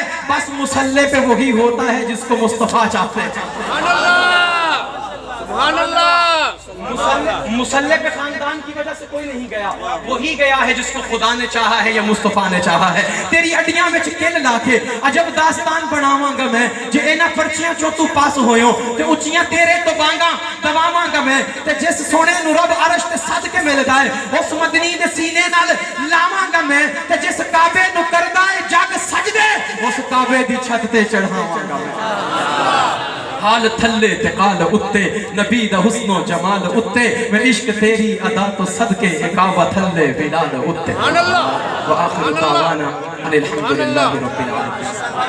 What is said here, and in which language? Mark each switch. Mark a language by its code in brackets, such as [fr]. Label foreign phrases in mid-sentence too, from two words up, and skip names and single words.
[ur] بس مسلح پہ وہی ہوتا ہے جس کو مصطفیٰ چاہتے ہیں. [ar] سبحان اللہ. [ur] مسلح پہ خاندان کی وجہ سے کوئی نہیں گیا, وہی گیا ہے جس کو خدا نے چاہا ہے یا مصطفیٰ نے چاہا ہے. [pa] تیری اڈیاں میں چکل لا کے عجب داستان بناواں گا میں, جے اینا پرچیاں چوں تو پاس ہوئیوں تے اچیاں تیرے تو بانگاں دواواں گا میں, تے جس سونے نو رب عرش تے صد کے ملدا ہے اس مدنی دے سینے نال لاواں گا میں, تے جس کعبے نو کردا ہے جگ سجدے اس کعبے دی چھت تے چڑھاواں گا میں. حال تھلے تے قال اتے, نبی دا حسن و جمال اتے, میں عشق تیری ادا تو صدقے کعبہ تھلے بلال اتے. [ar] وآخر دعوانا الحمدللہ رب العالمین.